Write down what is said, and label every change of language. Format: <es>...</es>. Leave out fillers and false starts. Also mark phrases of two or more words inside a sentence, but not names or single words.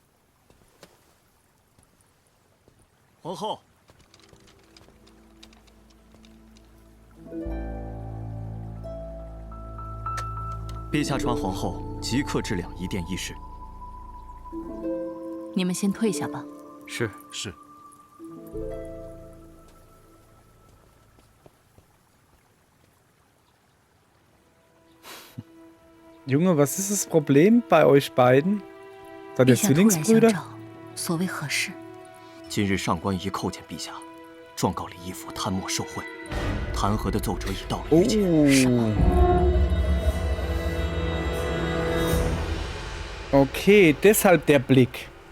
<zh>皇后，陛下传皇后即刻致两仪殿议事。你们先退下吧。是。</zh> <de>Junge, was ist das Problem bei euch beiden? Seid ihr</de> <zh>陛下突然相</zh> <de>Zwillingsbrüder?</de> <zh>召，所谓何事？今日上官仪叩见陛下，状告李义府贪墨受贿，弹劾的奏折已到了御前。</zh> <de>Okay, deshalb der Blick.</de>